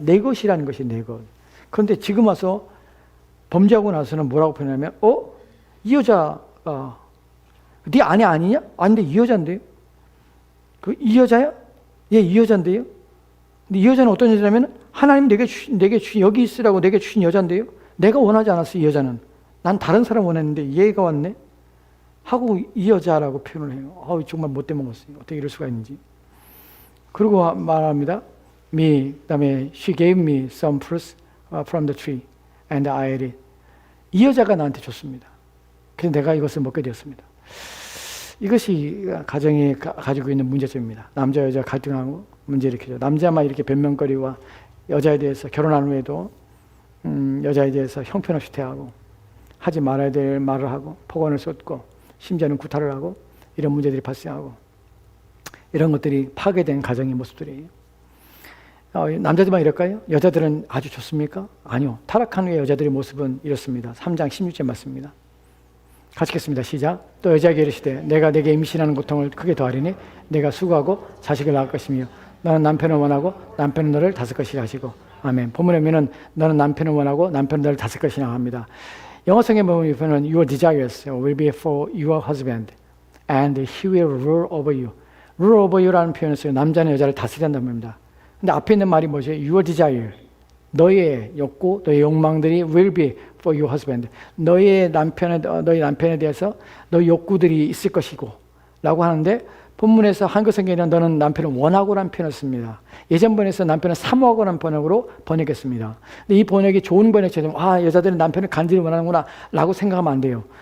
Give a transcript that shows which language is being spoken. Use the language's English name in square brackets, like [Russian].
[Korean] 내 것이라는 것이 내 것. 그런데 지금 와서 범죄하고 나서는 뭐라고 표현하면 이 여자가 네 아내 아니냐? 아닌데 이 여자인데요? 이 여자야? 예, 이 여자인데요? 근데 이 여자는 어떤 여자냐면 하나님 내게 주신 여기 있으라고 내게 주신 여자인데요? 내가 원하지 않았어, 이 여자는. 난 다른 사람 원했는데 얘가 왔네? 하고 이 여자라고 표현을 해요. 정말 못돼 먹었어요. 어떻게 이럴 수가 있는지. 그리고 말합니다. 그다음에 [English] she gave me some fruits from the tree and I ate it. [Korean] 이 여자가 나한테 줬습니다. 그래서 내가 이것을 먹게 되었습니다. 이것이 가정이 가지고 있는 문제점입니다. 남자 여자 갈등하고 문제 일으키죠. 남자만 이렇게 변명거리와 여자에 대해서 결혼한 후에도 여자에 대해서 형편없이 대하고 하지 말아야 될 말을 하고 폭언을 쏟고 심지어는 구타를 하고 이런 문제들이 발생하고 이런 것들이 파괴된 가정의 모습들이에요. 남자들만 이럴까요? 여자들은 아주 좋습니까? 아니요. 타락한 후에 여자들의 모습은 이렇습니다. 3장 16절 맞습니다. 같이 읽겠습니다. 시작. 또 여자에게 이르시되 내가 내게 임신하는 고통을 크게 더하리니 내가 수고하고 자식을 낳을 것이며 너는 남편을 원하고 남편은 너를 다스 것이라 하시고 아멘. 본문에 보면 너는 남편을 원하고 남편은 너를 다스 것이라 합니다. 영어 성경에 보면 [English] your desires will be for your husband and he will rule over you. rule over you [Korean] 라는 표현을 써요. 남자는 여자를 다스린다는 겁니다. 근데 앞에 있는 말이 뭐죠? [English] your desire. [Korean] 너의 욕구, 너의 욕망들이 [English] will be for your husband. [Korean] 너희 남편에 대해서 너의 욕구들이 있을 것이고 라고 하는데 본문에서 한글 성경에는 너는 남편을 원하고라는 표현을 씁니다. 예전 번역에서 남편을 사모하고라는 번역으로 번역했습니다. 근데 이 번역이 좋은 번역처럼 여자들은 남편을 간절히 원하는구나 라고 생각하면 안 돼요.